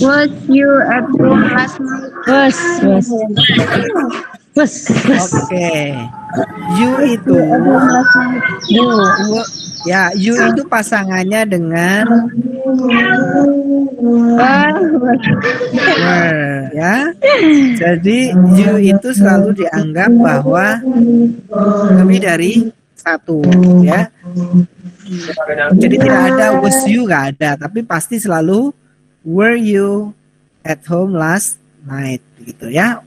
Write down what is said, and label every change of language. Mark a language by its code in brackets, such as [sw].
[en] Was you at home last night? Was. Oke. [id] You itu you itu pasangannya dengan Were, ya. Jadi you itu selalu dianggap bahwa lebih dari satu, ya. Jadi tidak ada was you, nggak ada, tapi pasti selalu [en] were you at home last night, [id] gitu ya.